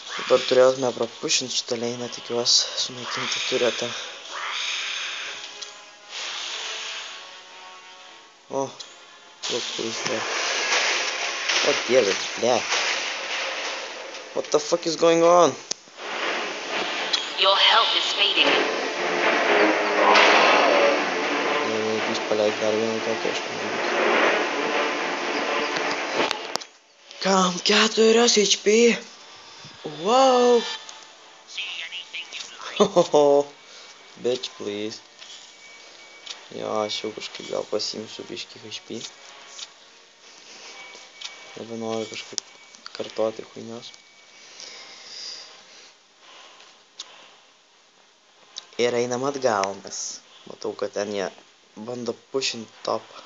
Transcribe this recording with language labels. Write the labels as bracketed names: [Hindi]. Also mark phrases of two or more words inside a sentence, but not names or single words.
[Lithuanian] Dabar turėtume prapušinti šitą leiną, tikiuosi sunaikinti turėtą. O, [English] look who's there. [Lithuanian] O dieve, ble. [English] What the fuck is going on? Your health is fading. [Lithuanian] Jeigu jūs paleik dar vieną tokią, aš nežinau. Kam 4 HP? Wow! Hohoho! [English] Bitch, please. [Lithuanian] Jo, aš jau kažkaip gal pasiimsiu biškį HP. Nebenoriu kažkaip kartoti chuinios. Ir einam atgal, nes matau, kad ten jie bando pushint top.